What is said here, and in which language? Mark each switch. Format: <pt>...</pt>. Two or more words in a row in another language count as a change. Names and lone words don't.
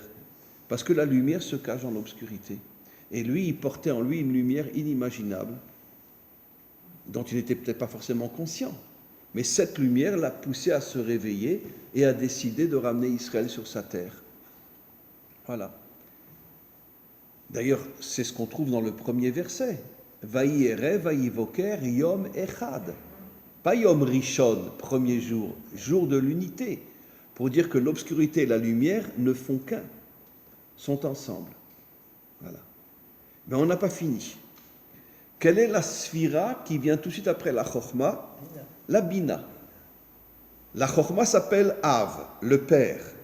<fr>Parce que la lumière se cache dans l'obscurité. Et lui, il portait en lui une lumière inimaginable, dont il n'était peut-être pas forcément conscient. Mais cette lumière l'a poussé à se réveiller et à décider de ramener Israël sur sa terre. Voilà. D'ailleurs, c'est ce qu'on trouve dans le premier verset.</fr> <he>ויהי ערב, ויהי בקר, יום אחד. Pas יום ראשון,</he> <fr>premier jour, jour de l'unité. Pour dire que l'obscurité et la lumière ne font qu'un, sont ensemble. Voilà. Mais on n'a pas fini. Quelle est la sphira qui vient tout de suite après la chokhma ? La bina. La chokhma s'appelle Av, le père.</fr>